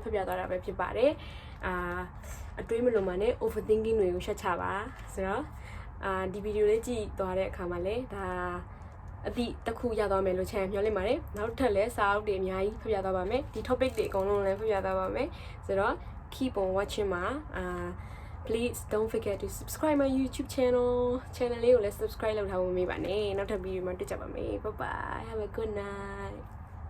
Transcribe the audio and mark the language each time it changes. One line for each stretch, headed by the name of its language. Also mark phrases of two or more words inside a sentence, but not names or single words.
Burmese: တ်ပြသွားတာပဲဖြစ်ပါတယ်အတွေးမလုံးမှနဲ့ overthinking တွေကိုရှက်ချပါဆိုတော့ဒီဗီဒီယိုလေးကြည့်သွားတဲ့အခါမှာလည်းဒါအတိတစ်ခုရသွားမယ်လို့ချမ်းမျှော်လင့်ပါတယ်နောက်ထပ်လည်းစာအုပ်တွေအများကြီးဖတ်ပြသွားပါမယ်ဒီ topic တွေအကုန်လုံးလည်းဖတ်ပြသွားပါမယ်ဆိုတော့
English: keep on watching
Burmese: ပါ
English: please don't forget to subscribe my YouTube channel
Burmese: လေးကိုလည်း subscribe လုပ်ထားဖို့မမေ့ပါနဲ့နောက်ထပ်ဗီဒီယိုမှာတွေ့ကြပါမယ်
English: bye bye have a good night